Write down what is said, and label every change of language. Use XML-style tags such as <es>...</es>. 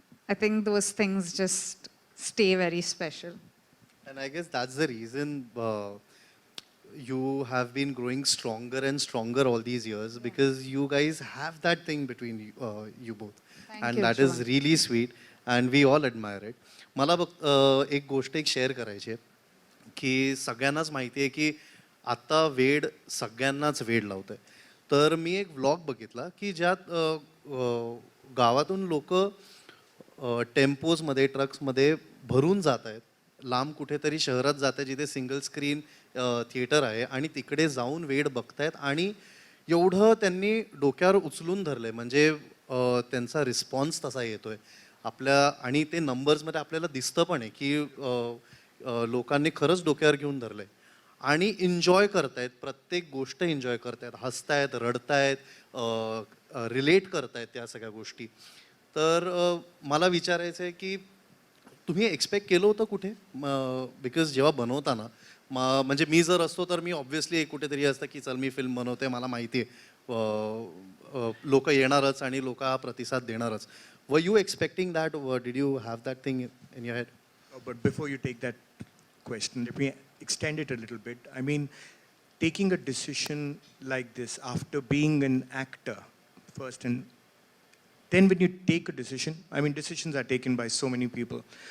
<en>I think those things just stay very special. And I guess that's the reason you have been growing stronger and stronger all these years, because you guys have that thing between you both. Thank And you, that is John. really sweet and we all admire it.</en> <mr>मला बघ एक गोष्ट एक share करायची आहे की सगळ्यांनाच माहिती आहे की आता वेड सगळ्यांनाच वेड लावतंय. तर मी एक व्लॉग बघितला की ज्यात गावातून लोक टेम्पोजमध्ये ट्रक्समध्ये भरून जात आहेत, लांब कुठेतरी शहरात जात आहे जिथे सिंगल स्क्रीन थिएटर आहे आणि तिकडे जाऊन वेड बघतायत आणि एवढं त्यांनी डोक्यावर उचलून धरलंय, म्हणजे त्यांचा रिस्पॉन्स तसा येतोय आपल्या आणि ते नंबर्समध्ये आपल्याला दिसतं पण आहे की लोकांनी खरंच डोक्यावर घेऊन धरलंय आणि एन्जॉय करतायत, प्रत्येक गोष्ट एन्जॉय करतायत, हसतायत, रडतायत, रिलेट करतायत त्या सगळ्या गोष्टी. तर मला विचारायचं आहे की तुम्ही एक्सपेक्ट केलं होतं कुठे, बिकॉज जेव्हा बनवताना म्हणजे मी जर असतो तर मी ऑब्व्हियसली कुठेतरी असतं की चल मी फिल्म बनवते, मला माहिती आहे लोक येणारच आणि लोक हा प्रतिसाद देणारच.</mr> <en>Were you expecting that, did you have that thing in your head? But before you take that question, let me extend it a little bit. I mean, taking a decision like this after being an actor first, and then when you take a decision, I mean, decisions are taken by so many people.</en>